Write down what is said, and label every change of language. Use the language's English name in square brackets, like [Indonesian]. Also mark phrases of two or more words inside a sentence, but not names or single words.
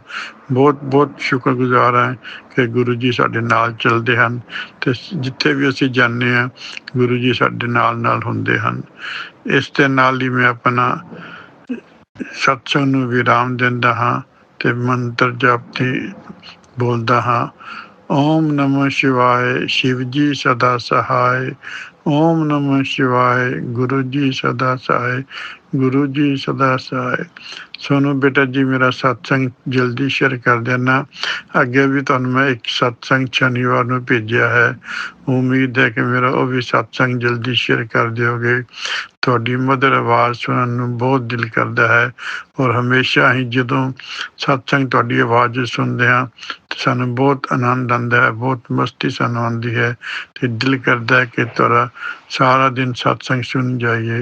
[Punjabi] ਬਹੁਤ ਬਹੁਤ ਸ਼ੁਕਰਗੁਜ਼ਾਰ ਹਾਂ ਕਿ ਗੁਰੂ ਜੀ ਸਾਡੇ ਨਾਲ ਚੱਲਦੇ ਹਨ ਅਤੇ ਜਿੱਥੇ ਵੀ ਅਸੀਂ ਜਾਂਦੇ ਹਾਂ ਗੁਰੂ ਜੀ ਸਾਡੇ ਨਾਲ ਨਾਲ ਹੁੰਦੇ ਹਨ। ਇਸ ਦੇ ਨਾਲ ਹੀ ਮੈਂ ਆਪਣਾ ਸਤਸੰਗ ਨੂੰ ਵਿਰਾਮ ਦਿੰਦਾ ਹਾਂ ਅਤੇ ਮੰਤਰ ਜਾਪਤੀ ਬੋਲਦਾ ਹਾਂ। [Hindi] ओम नमः शिवाय। शिव जी सदा सहाय। ओम नमः शिवाय। गुरु जी सदा सहाय। गुरु जी सदा सहाय। सोनू बेटा जी मेरा सत्संग जल्दी शेयर कर देना। [Punjabi] ਅੱਗੇ ਵੀ ਤੁਹਾਨੂੰ ਮੈਂ ਇੱਕ ਸਤਸੰਗ ਸ਼ਨੀਵਾਰ ਨੂੰ ਭੇਜਿਆ ਹੈ। ਉਮੀਦ ਹੈ ਕਿ ਮੇਰਾ ਉਹ ਵੀ ਸਤਸੰਗ ਜਲਦੀ ਸ਼ੇਅਰ ਕਰ ਦਿਓਗੇ। ਤੁਹਾਡੀ ਮਧੁਰ ਆਵਾਜ਼ ਸੁਣਨ ਨੂੰ ਬਹੁਤ ਦਿਲ ਕਰਦਾ ਹੈ ਔਰ ਹਮੇਸ਼ਾ ਹੀ ਜਦੋਂ ਸਤਸੰਗ ਤੁਹਾਡੀ ਆਵਾਜ਼ ਸੁਣਦੇ ਹਾਂ ਤਾਂ ਸਾਨੂੰ ਬਹੁਤ ਆਨੰਦ ਆਉਂਦਾ ਹੈ, ਬਹੁਤ ਮਸਤੀ ਸਾਨੂੰ ਆਉਂਦੀ ਹੈ ਅਤੇ ਦਿਲ ਕਰਦਾ ਹੈ ਕਿ ਤੁਹਾਡਾ ਸਾਰਾ ਦਿਨ ਸਤਸੰਗ ਸੁਣ ਜਾਈਏ।